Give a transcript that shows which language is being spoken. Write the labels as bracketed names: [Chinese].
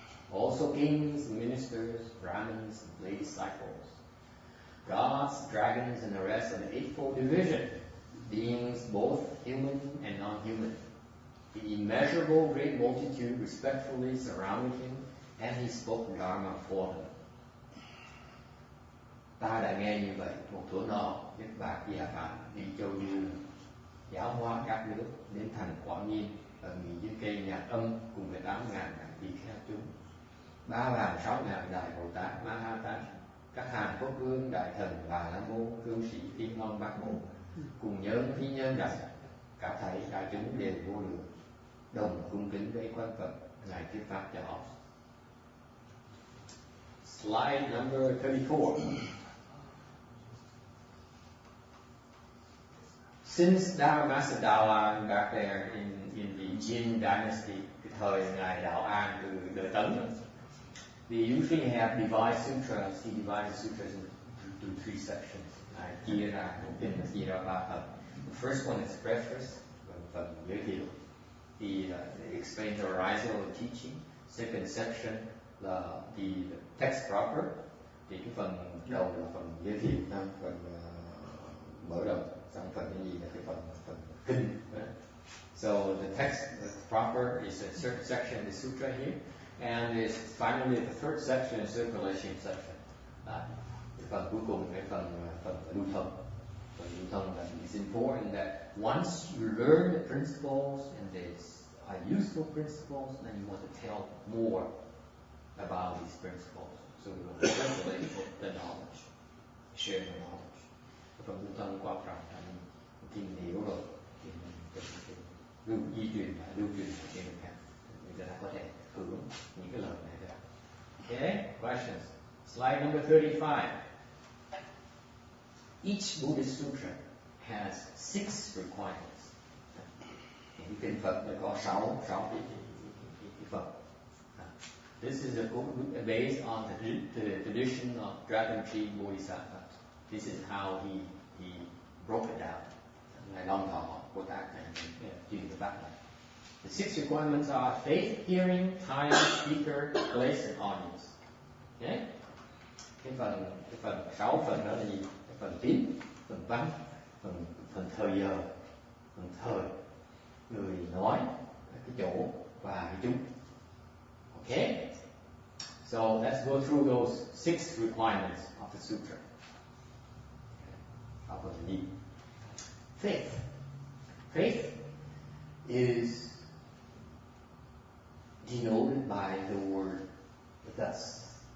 [English] Also kings, ministers, brahmins, and lay disciples. Gods, dragons, and the rest of the Eightfold Division, beings both human and non-human. The immeasurable great multitude respectfully surrounded him, and he spoke Dharma for them. [Vietnamese] Ta đã nghe như vậy, một thuở nọ, Đức Bạc Gia Phạm đi châu du, giáo hóa các nước đến thành Quả Nhiên ở nghỉ dưới cây nhạc âm cùng với 8.000 vị kheo chúng. 3.000-6.000 đại Bồ Tát, Ma Ha Tát, các hàng quốc vương, đại thần, Bà La Môn, cư sĩ, Tiên Long, Bát Bộ, cùng nhân phi nhân rằng cả thầy đại chúng đều vô lượng, đồng cung kính với quan Phật ngài thuyết pháp cho họ. [English] Slide number 34. Since Dharmasadawa back there in the Jin dynasty, [Vietnamese] cái thời ngài Đạo An từ đời Tấn, [English] they usually have divided sutras. He divided sutras into 3 sections. [Vietnamese] Ngài chia ra, đầu tiên là chia ra 3 phần. [English] The first one is preface, [Vietnamese] phần giới thiệu. [English] He explains the horizon of teaching. Second section là the text proper. [Vietnamese] Thì cái phần đầu là phần giới thiệu, phần mở đầu. Xong phần cái gì là cái phần kinh. [English] So the text proper is a certain section of the sutra here, and is finally the third section is circulation section. [Vietnamese] Cái phần cuối cùng cái phần lưu thông. Phần lưu thông là [English] it's important that once you learn the principles and they are useful principles, then you want to tell more about these principles. So you want to circulate the knowledge, share the knowledge. [Vietnamese] Phần lưu thông quan trọng là mình hiểu rồi thì mình lưu truyền cho người khác, người ta có thể hưởng những cái lời này ra. [English] Okay, questions. Slide number 35. Each Buddhist sutra has 6 requirements. [Vietnamese] Những kinh Phật đã có 6 cái Phật. [English] This is based on the tradition of Dragon Tree Bodhisattva. This is how he broke it down. [Vietnamese] Ngài Long Thọ Bồ Tát này truyền cái pháp này. [English] The 6 requirements are faith, hearing, time, speaker, place, and audience. [Vietnamese] Okay? Cái phần 6 phần đó là gì? Cái phần tín, phần văn, phần thời giờ, phần thời, người nói, cái chỗ và cái chúng. [English] Okay? So let's go through those 6 requirements of the sutra. How about the need? Faith. Faith is denoted by the word thus.